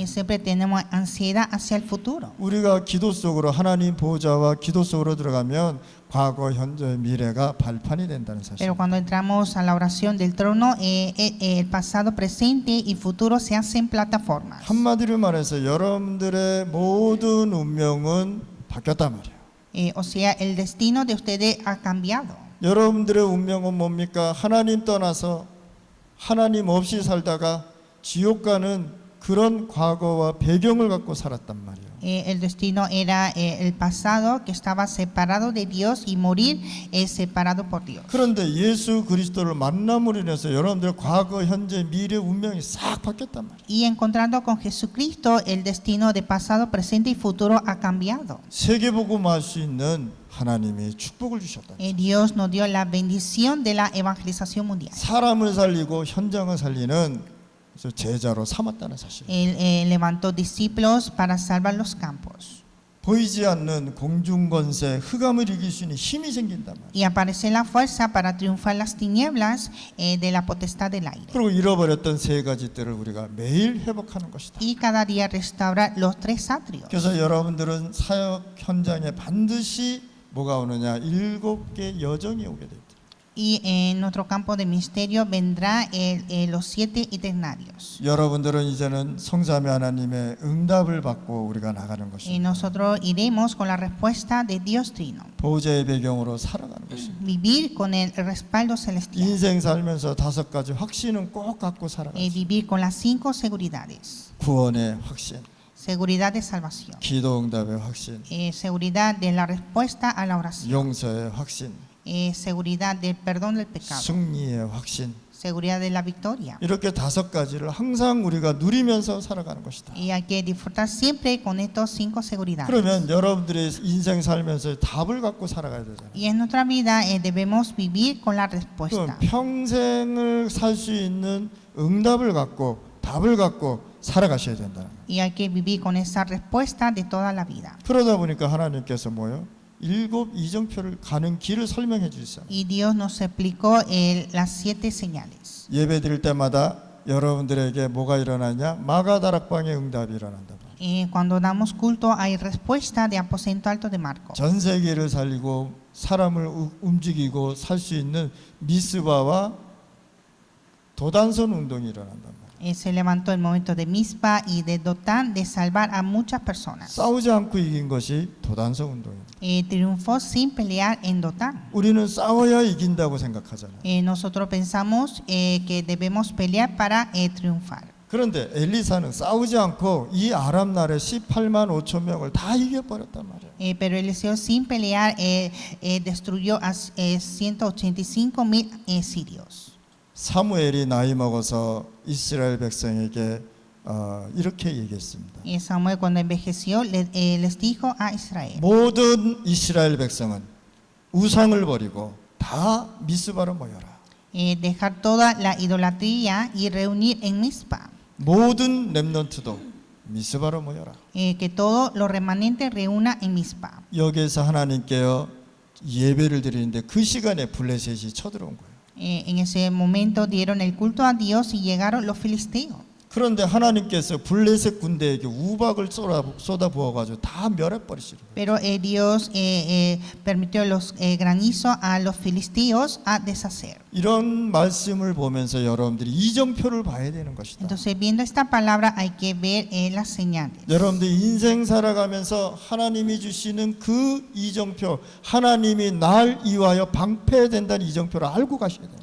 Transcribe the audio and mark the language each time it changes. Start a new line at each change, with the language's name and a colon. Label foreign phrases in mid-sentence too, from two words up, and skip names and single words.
Spanish: Siempre tenemos ansiedad hacia el futuro.
Korean: 우리가 기도 속으로 하나님 보호자와 기도 속으로 들어가면 과거, 현재, 미래가 발판이 된다는 사실.
Spanish: Pero cuando entramos a la oración del trono, el pasado, presente y futuro se hacen plataformas.
Korean: 한마디로 말해서 여러분들의 모든 운명은 바뀌었단 말이에요.
Spanish: O sea, el destino de ustedes ha cambiado.
Korean: 여러분들의 운명은 뭡니까? 하나님 떠나서 하나님 없이 살다가 지옥 가는 그런 과거와 배경을 갖고 살았단 말이에요.
Spanish: El destino era el pasado, que estaba separado de Dios, y morir separado por Dios.
Korean: 그런데 예수 그리스도를 만남으로 인해서 여러분들의 과거, 현재, 미래 운명이 싹 바뀌었단 말이에요.
Spanish: Y encontrando con Jesucristo, el destino de pasado, presente y futuro ha cambiado.
Korean: 세계복음할 수 있는 하나님이 축복을 주셨다.
Spanish: Dios nos dio la bendición de la evangelización mundial.
Korean: 사람을 살리고 현장을 살리는 제자로 삼았다는 사실.
Spanish: Él levantó discípulos para salvar los campos.
Korean: 보이지 않는 공중권세, 흑암을 이길 수 있는 힘이 생긴단 말이에요.
Spanish: Y aparece la fuerza para triunfar las tinieblas de la potestad del aire.
Korean: 그리고 잃어버렸던 3가지 뜰을 우리가 매일 회복하는 것이다.
Spanish: Y cada día restaurar los 3 atrios.
Korean: 그래서 여러분들은 사역 현장에 반드시 뭐가 오느냐? 7개 여정이 오게 돼 있다.
Spanish: Y en nuestro campo de ministerio vendrá los 7 itinerarios.
Korean: 여러분들은 이제는 성삼위 하나님의 응답을 받고 우리가 나가는
Spanish: Y
Korean: 것입니다.
Spanish: nosotros iremos con la respuesta de Dios Trino.
Korean: 보호자의 배경으로 살아가는 것입니다.
Spanish: Vivir con el respaldo celestial.
Korean: 인생 살면서 5가지 확신은 꼭 갖고 살아가요.
Spanish: Vivir con las 5 seguridades.
Korean: 구원의 확신,
Spanish: Seguridad de salvación.
Korean: 기도 응답의 확신,
Spanish: Seguridad de la respuesta a la oración.
Korean: 용서의 확신,
Spanish: Seguridad del perdón del pecado.
Korean: 승리의 확신.
Spanish: Seguridad de la victoria.
Korean: 이렇게 5가지를 항상 우리가 누리면서 살아가는 것이다.
Spanish: Y hay que disfrutar siempre con estos 5 seguridades.
Korean: 그러면 여러분들의 인생 살면서 답을 갖고 살아가야 되잖아요.
Spanish: Y en nuestra vida debemos vivir con la
Korean: 그럼
Spanish: respuesta.
Korean: 평생을 살 수 있는 응답을 갖고 답을 갖고 살아가셔야 된다.
Spanish: Y hay que vivir con esa respuesta de toda la vida.
Korean: 그러다 보니까 하나님께서 뭐요? 7 이정표를 가는 길을 설명해 주셨어요.
Spanish: Y Dios nos explicó las 7 señales.
Korean: 예배 드릴 때마다 여러분들에게 뭐가 일어나냐? 마가다락방의 응답이 일어난다.
Spanish: Cuando damos culto hay respuesta de aposento alto de Marco.
Korean: 전 세계를 살리고 사람을 움직이고 살 수 있는 미스바와 도단선 운동이 일어난단 말이에요.
Spanish: Se levantó el momento de Mizpa y de Dotán de salvar a muchas personas.
Korean: 싸우지 않고 이긴 것이 도단선 운동입니다.
Spanish: Triunfó sin pelear en Dotán.
Korean: 우리는 싸워야 이긴다고 생각하잖아요.
Spanish: Nosotros pensamos que debemos pelear para triunfar.
Korean: 그런데 엘리사는 싸우지 않고 이 아람 나라의 18만 5천 명을 다 이겨버렸단 말이에요.
Spanish: Pero Eliseo sin pelear destruyó a 185,000 sirios.
Korean: 사무엘이 나이 먹어서 이스라엘 백성에게 이렇게 얘기했습니다.
Spanish: Samuel cuando envejeció les dijo a Israel.
Korean: 모든 이스라엘 백성은 우상을 버리고 다 미스바로 모여라.
Spanish: Dejar toda la idolatría y reunir en Mizpa.
Korean: 모든 렘넌트도 미스바로 모여라.
Spanish: Que todos los remanentes reúna en Mizpa.
Korean: 여기에서 하나님께요 예배를 드리는데 그 시간에 블레셋이 쳐들어온 거예요.
Spanish: En ese momento dieron el culto a Dios y llegaron los filisteos.
Korean: 그런데 하나님께서 블레셋 군대에게 우박을 쏟아 부어가지고 다 멸해버리시는 거예요.
Spanish: Pero Dios permitió los granizos a los filisteos a deshacer.
Korean: 이런 말씀을 보면서 여러분들이 이정표를 봐야 되는 것이다.
Spanish: Entonces, viendo esta palabra, hay que ver las señales.
Korean: 여러분들 인생 살아가면서 하나님이 주시는 그 이정표, 하나님이 날 위하여 방패된다는 이정표를 알고 가셔야 돼요.